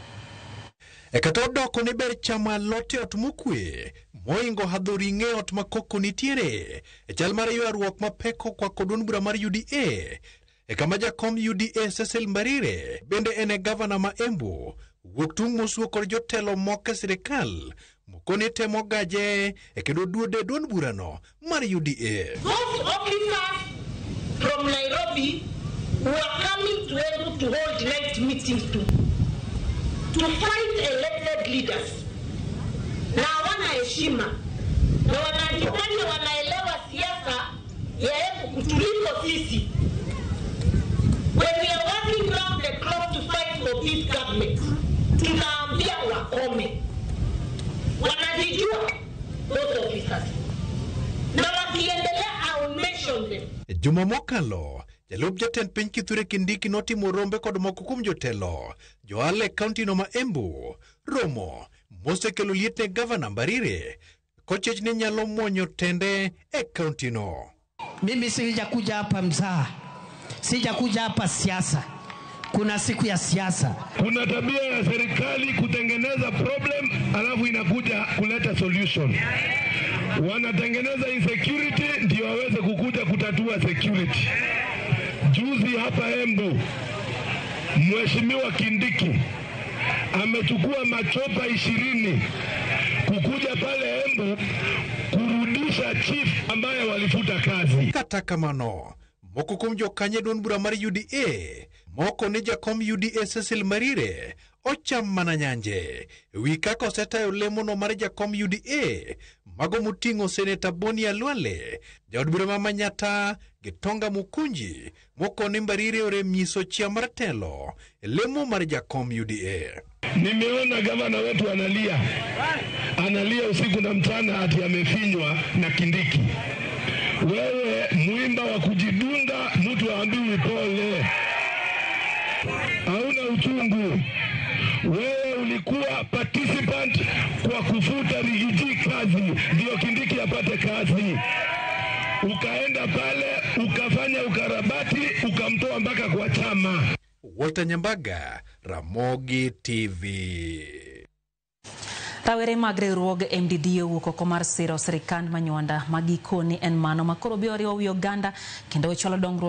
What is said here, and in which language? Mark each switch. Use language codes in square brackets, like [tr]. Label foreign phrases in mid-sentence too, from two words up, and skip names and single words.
[luo] Kata odoko ni ber chama lote ot mokwe moingo hadhori ng'e ot makoko nitiere chal mar ywaruok mapeko kwa kodon bura mar UDA kama jakom UDA Cecil Mbarire bende ene gavana ma Embu wuok tung' mosuo kod jotelo moko sirikal moko ni temo gaje kendo duode duon bura no mar UDA. [en] Those officers from Nairobi who are coming to Embu to hold night meetings to fight elected leaders [sw] na wana heshima na wanajifanya wanaelewa siasa ya Embu kutuliko sisi. [en] When we are working round the clock to fight for this government, [sw] tunaambia wakome. Wanajijua [en] those officers. [sw] Na wakiendelea, [en] I will mention them. [luo] Juma mokalo jalup jatend piny Kithure Kindiki notimo rombe kod moko kuom jotelo joale kaunti no ma Embu romo mosekelo liet ne gavana Mbarire kochech ne nyalo mwonyo tende e kaunti no. [sw] Mimi sijakuja hapa mzaha, sijakuja hapa siasa. Kuna siku ya siasa. Kuna tabia ya serikali kutengeneza problem alafu inakuja kuleta solution. Wanatengeneza insecurity ndio waweze kukuja kutatua security. Juzi hapa Embu Mheshimiwa Kindiki amechukua machopa 20 kukuja pale Embu kurudisha chief ambaye walifuta kazi. [luo] Kata kamano moko kuom jokanye duon bura mar UDA moko ni jakom UDA Cecil Mbarire ocham mana nyanje wi kaka osetayo lemo no mar jakom UDA mago muting'o seneta Boni Alwale jaod bura ma Manyata Gitonga Mukunji moko ni Mbarire ore mnyiso chia mar telo lemo mar jakom UDA. [sw] Nimeona gavana wetu analia usiku na mchana ati amefinywa na Kindiki. Wewe muimba wa kujidunga, mtu aambiwi pole. Hauna uchungu. Wewe ulikuwa participant kwa kufuta Rigiji kazi, ndio Kindiki apate kazi. Ukaenda pale, ukafanya ukarabati, ukamtoa mpaka kwa chama. Walter Nyabaga, Ramogi TV. [luo] Rawere mag riwruog MDD owuok oko mar siro sirikand manywanda magikoni en mano makoro bioriwo wi oganda kendo chalo dongruok